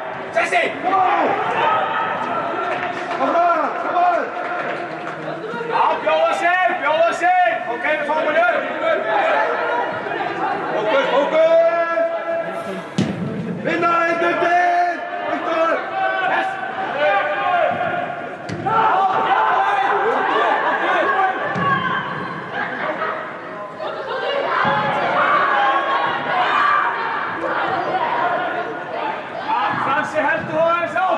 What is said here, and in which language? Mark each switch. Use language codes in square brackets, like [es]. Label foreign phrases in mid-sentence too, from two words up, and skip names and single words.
[en] Jesse! Come on! Come on! Come on! [is] Ja, bjóða sig! Ok, við fáum hann upp! Fókus, fókus! Vinna einn undir! Viktor! [en] Yes! [is] Fransi heldur þú aðeins á!